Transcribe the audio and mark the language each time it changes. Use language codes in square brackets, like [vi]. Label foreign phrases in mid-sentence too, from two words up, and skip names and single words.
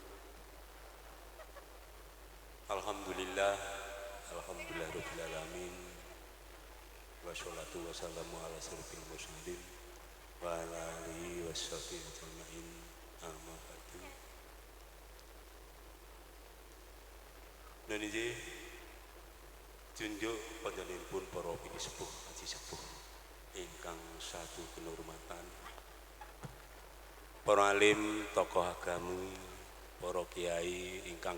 [ar] الحمد لله، الحمد لله رب العالمين. والصلاة والسلام على أشرف المرسلين وعلى آله وصحبه أجمعين. أما بعد. [jv] Nuniji tunjuk panjenenganipun para pinisepuh haji sepuh ingkang satu kehormatan, para alim tokoh agama, para kiai ingkang